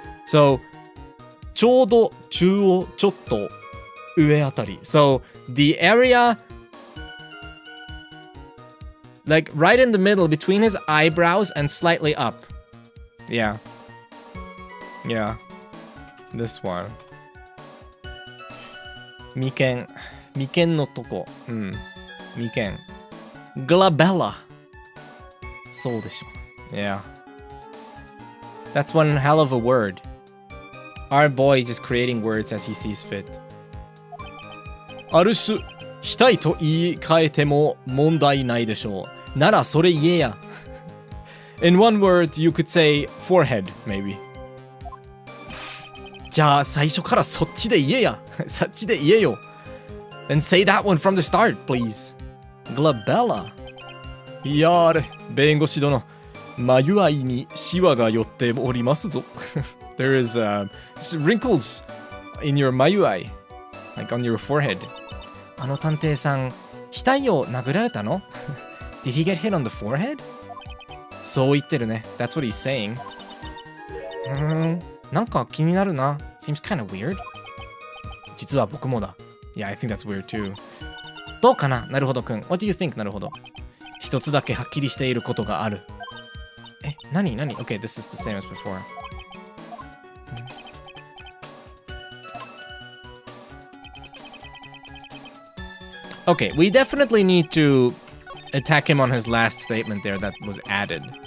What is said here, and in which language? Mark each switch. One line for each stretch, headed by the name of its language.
Japanese: So, ちょうど中央、ちょっと上あたり。
English: So, the area like right in the middle between his eyebrows and slightly up. Yeah. This one.
Japanese: 眉間のとこ。眉間。glabella.
English: そうでしょ。 Yeah. That's one hell of a word. Our boy just creating words as he sees fit.
Japanese: ある種、額と言い換えても問題ないでしょう。ならそれ言えや。
English: In one word, you could say forehead, maybe.
Japanese: じゃあ最初からそっちで言えや。そっちで言えよ。
English: And say that one from the start, please.
Japanese: glabella. いやーれ、弁護士殿。眉愛にシワが寄っておりますぞ。
English: There is wrinkles in your 眉愛。Like on your forehead.
Japanese: あの探偵さん、額を殴られたの？
English: Did he get hit on the forehead?
Japanese: そう言ってるね。 That's what he's saying. なんか気になるな。 Seems kind of weird. 実は僕もだ。
English: Yeah, I think that's weird too.
Japanese: どうかな？なるほどくん。 What do you think? なるほど。一つだけはっきりしていることがある。
English: 何 Okay, this is the same as before. Okay, we definitely need to attack him on his last statement there that was added.